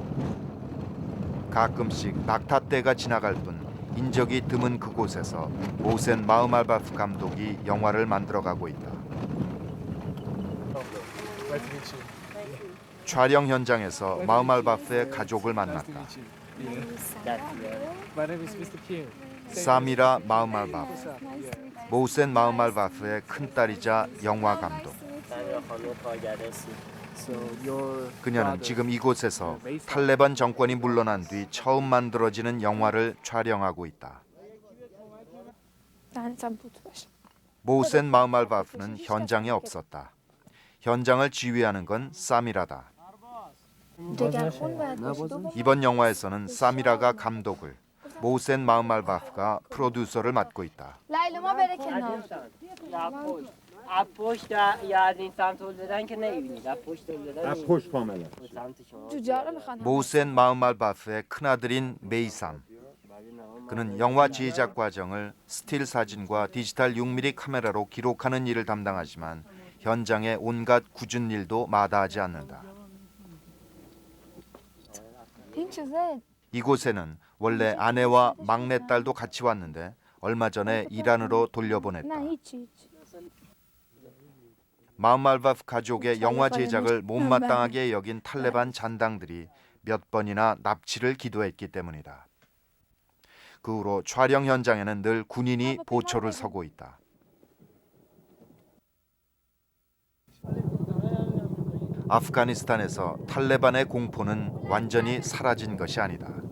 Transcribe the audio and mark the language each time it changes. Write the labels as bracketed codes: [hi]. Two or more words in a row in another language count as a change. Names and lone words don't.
[ko] 가끔씩 낙타떼가 지나갈 뿐 인적이 드문 그곳에서 모우센 마흐말바프 감독이 영화를 만들어가고 있다. 촬영 현장에서 마흐말바프의 가족을 만났다. [en] My name is Mr. Kim. [ko] 사미라 마흐말바프, 모우센 마흐말바프의 큰딸이자 영화 감독. 그녀는 지금 이곳에서 탈레반 정권이 물러난 뒤 처음 만들어지는 영화를 촬영하고 있다. 모우센 마흐말바프는 현장에 없었다. 현장을 지휘하는 건 사미라다. 이번 영화에서는 사미라가 감독을, 모우센 마흐말바프가 프로듀서를 맡고 있다. [fa] از پشت یا از این سمت هل بدن که نمیبینید. از پشت هل بدن از پشت کاملا. به سمت شما. جوجه رو میخوان. [ko] 모센 마흐말바프의 큰아들인 메이삼. 그는 영화 제작 과정을 스틸 사진과 디지털 6mm 카메라로 기록하는 일을 담당하지만 현장의 온갖 굳은 일도 마다하지 않는다. [fa] این چیزه [ko] 이곳에는 원래 아내와 막내딸도 같이 왔는데 얼마 전에 이란으로 돌려보냈다. [fa] نه هیچی. [ko] 마흐말바프 가족의 영화 제작을 못마땅하게 여긴 탈레반 잔당들이 몇 번이나 납치를 기도했기 때문이다. 그 후로 촬영 현장에는 늘 군인이 보초를 서고 있다. 아프가니스탄에서 탈레반의 공포는 완전히 사라진 것이 아니다.